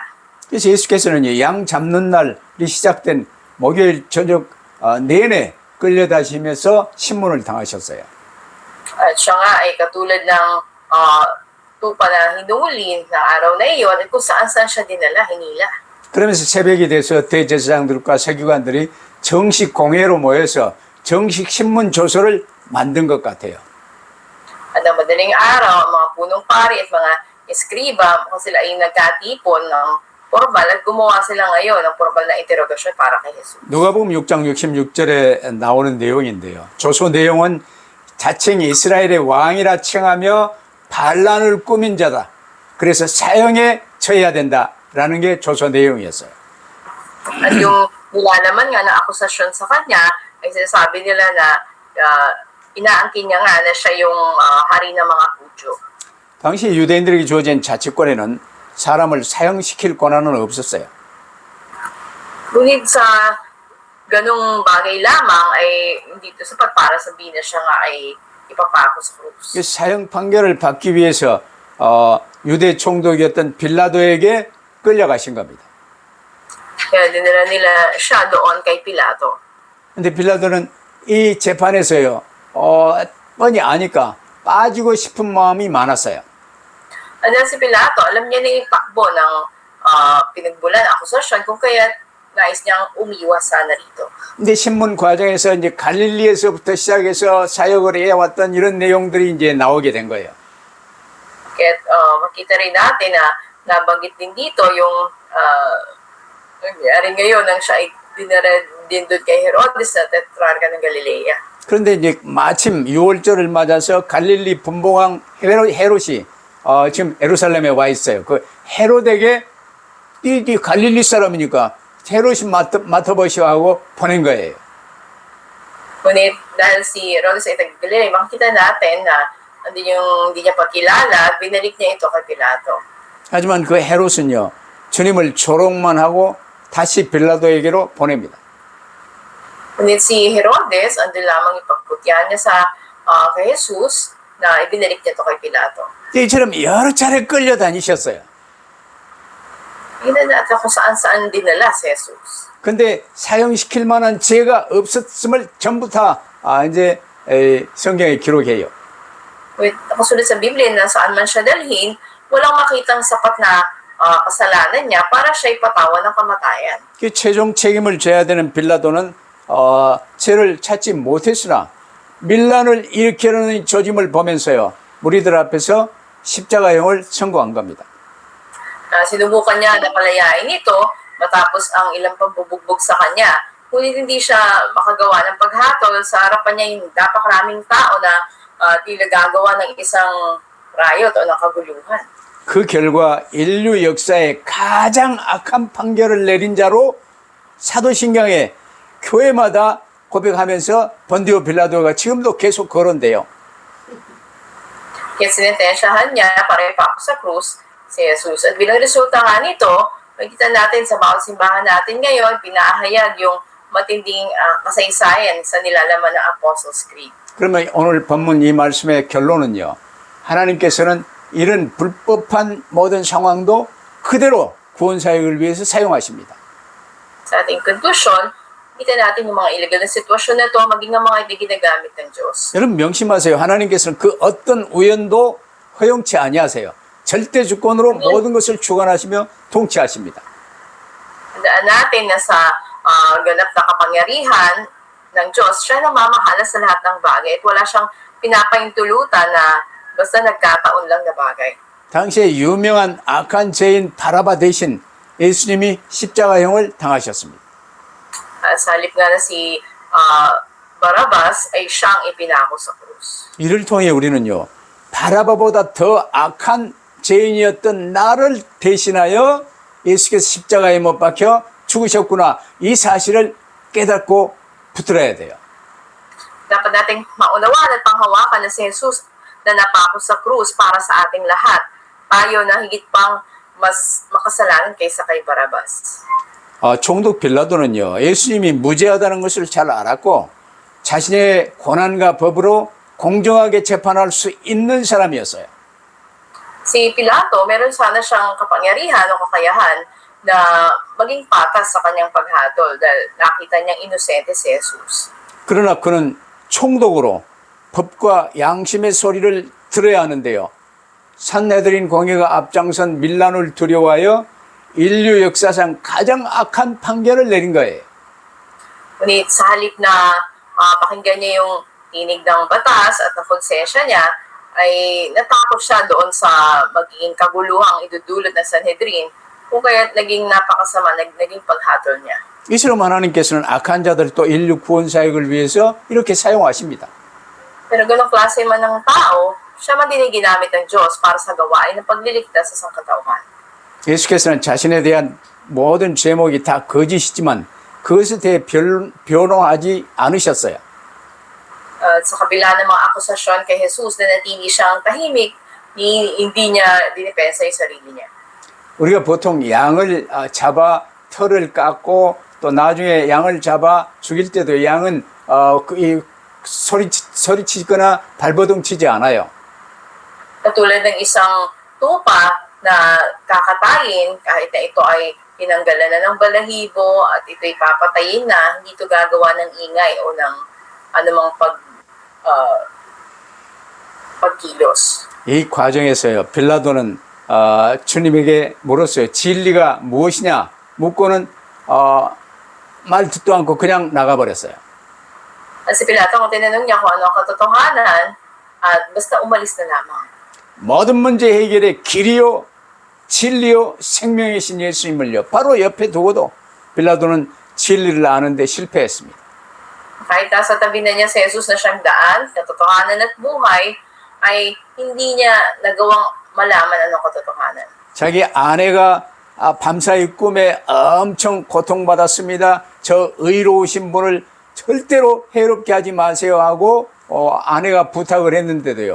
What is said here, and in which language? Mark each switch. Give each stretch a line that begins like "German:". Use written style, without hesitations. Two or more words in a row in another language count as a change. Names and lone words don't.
Korean: 그래서 예수께서는 양 잡는 날이 시작된 목요일 저녁 내내 끌려다니면서 신문을 당하셨어요.
Filipino: At siya nga ay katulad ng tupa na hinuli ng araw na iyon at kung saan-saan siya dinala, hinila.
Korean: 그러면서 새벽이 돼서 대제사장들과 서기관들이 정식 공회로 모여서 정식 신문 조서를 만든 것 같아요.
Filipino: At ang madaling araw, ang mga punong pari at mga eskriba, kung sila ay nagkatipon ng formal at gumawa sila ngayon ng formal na interogasyon para kay Jesus.
Korean: 누가복음 6장 66절에 나오는 내용인데요. 조서 내용은 자칭 이스라엘의 왕이라 칭하며 반란을 꾸민 자다. 그래서 사형에 처해야 된다. 라는 게 조서 내용이었어요.
Filipino: At yung nilalaman nga na akusasyon sa kanya ay sinasabi nila na inaangkin niya nga na siya yung hari ng mga Hudyo.
Korean: 당시 유대인들에게 주어진 자치권에는 사람을 사형시킬 권한은 없었어요.
Filipino: Ngunit sa ganung bagay lamang ay hindi ito sapat para sabihin na siya nga ay ipapako sa krus.
Korean: 그 사형 판결을 받기 위해서 유대 총독이었던 빌라도에게 끌려가신 겁니다.
Filipino: Kaya dinala nila siya doon kay Pilato.
Korean: 근데 빌라도는 이 재판에서요, 뻔히 아니까 빠지고 싶은 마음이 많았어요.
English: And then
Filipino: si Pilato, alam niya na yung takbo ng pinagbulan akusasyon kung kaya nais niyang umiwas sana rito.
Korean: 근데 신문 과정에서 이제 갈릴리에서부터 시작해서 사역을 해왔던 이런 내용들이 이제 나오게 된 거예요.
Filipino: Kaya makita rin natin na nabanggit din dito yung nangyari ngayon nang siya ay dinara din doon kay Herodes na tetrarca ng Galilea.
Korean: 그런데 이제 마침 6월절을 맞아서 갈릴리 분봉왕 헤롯이 지금 예루살렘에 와 있어요. 그 헤롯에게 이 갈릴리 사람이니까 헤롯이 맡아보시오 하고 보낸 거예요.
Filipino: Ngunit dahil si Herodes ay taga-Galilea, makikita natin na hindi niya pakilala, binalik niya ito kay Pilato.
Korean: 하지만 그 헤롯은요, 주님을 조롱만 하고 다시 빌라도에게로 보냅니다.
Filipino: Ngunit si Herodes, andun lamang ipagputyan niya sa kay Jesus na ibinalik niya ito kay Pilato.
Korean: 이처럼 여러 차례 끌려다니셨어요.
Filipino: Tingnan natin kung saan-saan dinala si Jesus.
Korean: 근데 사형시킬 만한 죄가 없었음을 전부 다 이제 성경에 기록해요.
Filipino: Wait, nakasulat sa Biblia na saan man siya dalhin, walang makitang sapat na kasalanan niya para siya ipatawan ng kamatayan.
Korean: 그 최종 책임을 져야 되는 빌라도는 죄를 찾지 못했으나 밀란을 일으키려는 조짐을 보면서요, 무리들 앞에서 십자가형을 선고한 겁니다.
Filipino: Sinubukan niya na palayain ito matapos ang ilang pambubugbog sa kanya. Ngunit hindi siya makagawa ng paghatol sa harapan niya yung napakaraming tao na tila gagawa ng isang riot o ng kaguluhan.
Korean: 그 결과 인류 역사에 가장 악한 판결을 내린 자로 사도신경에 교회마다 고백하면서 본디오 빌라도가 지금도 계속 거론돼요.
Filipino: Kaya sinentensyahan niya para ipako sa krus si Jesus. At bilang resulta nga nito, makikita natin sa bawat simbahan natin ngayon, pinahayag yung matinding kasaysayan sa nilalaman ng Apostles' Creed.
Korean: 그러면 오늘 본문 이 말씀의 결론은요, 하나님께서는 이런 불법한 모든 상황도 그대로 구원사역을 위해서 사용하십니다.
Filipino: Sa ating conclusion, kita natin yung mga illegal na sitwasyon na ito, maging ang mga hindi ginagamit ng Diyos.
Korean: 여러분 명심하세요. 하나님께서는 그 어떤 우연도 허용치 아니하세요. 절대 주권으로 모든 것을 주관하시며 통치하십니다.
Filipino: Tandaan natin na sa ganap na kapangyarihan ng Diyos, siya namamahala sa lahat ng bagay at wala siyang pinapahintulutan na basta nagkataon lang na bagay.
Korean: 당시에 유명한 악한 죄인 바라바 대신 예수님이 십자가형을 당하셨습니다.
Filipino: Sa halip nga na si Barabas ay siyang ipinako sa krus.
Korean: 이를 통해 우리는요, 바라바보다 더 악한 죄인이었던 나를 대신하여 예수께서 십자가에 못 박혀 죽으셨구나, 이 사실을 깨닫고 붙들어야 돼요.
Filipino: Dapat nating maunawaan at panghawakan na si Jesus na napako sa krus para sa ating lahat. Tayo na higit pang mas makasalanan kaysa kay Barabas.
Korean: 총독 빌라도는요, 예수님이 무죄하다는 것을 잘 알았고 자신의 고난과 법으로 공정하게 재판할 수 있는 사람이었어요.
Filipino: Si Pilato, meron sana siyang kapangyarihan o kakayahan na maging patas sa kanyang paghatol dahil nakita niyang inosente si Jesus.
Korean: 그러나 그는 총독으로 법과 양심의 소리를 들어야 하는데요, 산헤드린 공회가 앞장선 밀란을 두려워하여 인류 역사상 가장 악한 판결을 내린 거예요.
Filipino: Ngunit sa halip na pakinggan niya yung tinig ng batas at nakonsensya niya, ay natakot siya doon sa magiging kaguluhang idudulot ng Sanhedrin, kung kaya naging napakasama, naging paghatol niya.
Korean: 이처럼 하나님께서는 악한 자들 또 인류 구원 사역을 위해서 이렇게 사용하십니다.
Filipino: Pero ganong klase man ng tao, siya man din ay ginamit ng Diyos para sa gawain ng pagliligtas sa sangkatauhan.
Korean: 예수께서는 자신에 대한 모든 제목이 다 거짓이지만 그것에 대해 변호하지 않으셨어요.
Filipino: Sa kabila ng mga akusasyon kay Jesus na natili siyang tahimik, hindi niya dinipensa yung sarili niya.
Korean: 우리가 보통 양을 잡아 털을 깎고 또 나중에 양을 잡아 죽일 때도 양은 소리치거나 발버둥 치지 않아요.
Filipino: Katulad ng isang tupa na kakatayin, kahit na ito ay tinanggalan na ng balahibo at ito'y papatayin na, hindi ito gagawa ng ingay o ng anumang pagkilos.
Korean: 이 과정에서요, 빌라도는 주님에게 물었어요. 진리가 무엇이냐? 묻고는 말 듣도 않고 그냥 나가버렸어요.
Filipino: At si Pilato, kung tinanong niya kung ano ang katotohanan, at basta umalis na lamang.
Korean: 모든 문제 해결의 길이요, 진리요, 생명이신 예수님을요, 바로 옆에 두고도 빌라도는 진리를 아는데 실패했습니다.
Filipino: Kahit nasa tabi na niya si Jesus na siyang daan, katotohanan at buhay, ay hindi niya nagawang malaman anong katotohanan.
Korean: 자기 아내가 밤사이 꿈에 엄청 고통받았습니다. 저 의로우신 분을 절대로 해롭게 하지 마세요 하고 아내가 부탁을 했는데도요.